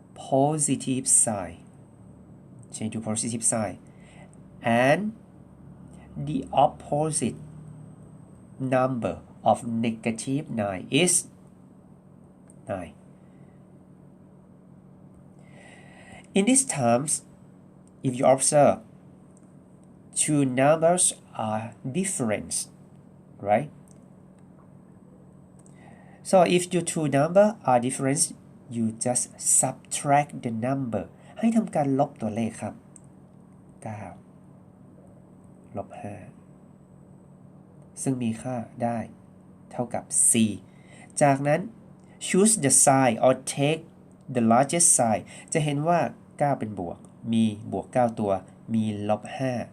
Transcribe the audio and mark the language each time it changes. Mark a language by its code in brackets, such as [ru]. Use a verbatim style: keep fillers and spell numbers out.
[en] positive sign change to positive sign and The opposite number of negative nine is nine. In these terms, if you observe, two numbers are different, right? So if your two numbers are different, you just subtract the number. [th] ให้ทำการลบตัวเลขครับเก้าลบห้าซึ่งมีค่าได้เท่ากับสี่จากนั้น [en] choose the sign or take the largest sign [th] จะเห็นว่าเก้าเป็นบวกมีบวกเก้าตัวมีลบห้า